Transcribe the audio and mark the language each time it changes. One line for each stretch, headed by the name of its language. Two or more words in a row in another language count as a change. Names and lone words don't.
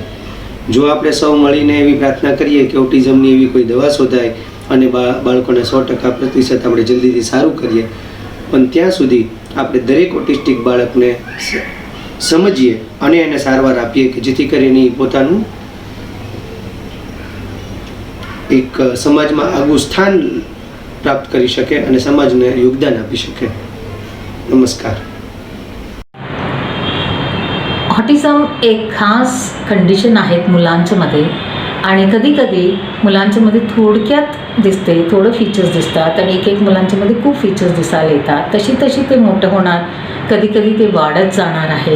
Gujarati: જો આપણે સૌ મળીને એવી પ્રાર્થના કરીએ કે ઓટિઝમની એવી કોઈ દવા શોધાય અને બાળકોને 100% આપણે જલ્દીથી સારું કરીએ, પણ ત્યાં સુધી આપણે દરેક ઓટિસ્ટિક બાળકને સમજીએ અને એને સારવાર આપીએ કે જેથી કરીને પોતાનું એક સમાજમાં આગવું સ્થાન પ્રાપ્ત કરી શકે અને સમાજને યોગદાન આપી શકે. નમસ્કાર.
Marathi: ऑटिझम एक खास कंडिशन आहेत मुलांच्यामध्ये आणि कधी कधी मुलांच्यामध्ये थोडक्यात दिसते, थोडं फीचर्स दिसतात आणि एक एक मुलांच्यामध्ये खूप फीचर्स दिसायला येतात. तशी तशी ते मोठं होणार, कधी कधी ते वाढत जाणार आहे.